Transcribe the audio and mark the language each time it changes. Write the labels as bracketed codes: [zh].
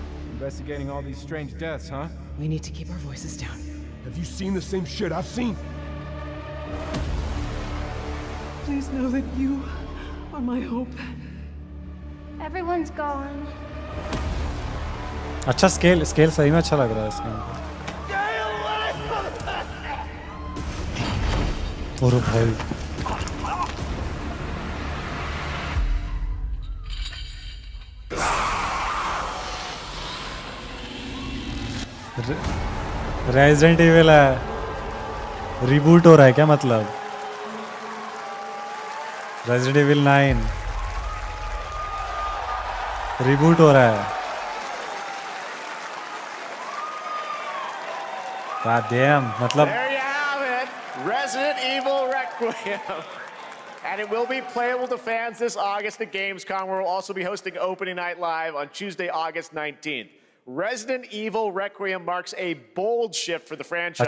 [en] Investigating all these strange deaths, huh? We need to keep our voices down. Have you seen the same shit I've seen? Please know that you are my hope. Everyone's gone. [hi] अच्छा scale सही में अच्छा लग रहा है इसका हमको। और भाई रेजिडेंट इविल है, रिबूट हो रहा है क्या मतलब? रेजिडेंट इविल 9 रिबूट हो रहा है। [en] God damn, [hi] मतलब [en] There you have it, Resident Evil Requiem. And it will be playable to fans this August at Gamescom, where we'll also be hosting Opening Night Live on Tuesday, August 19th. Resident Evil Requiem marks a bold shift for the franchise,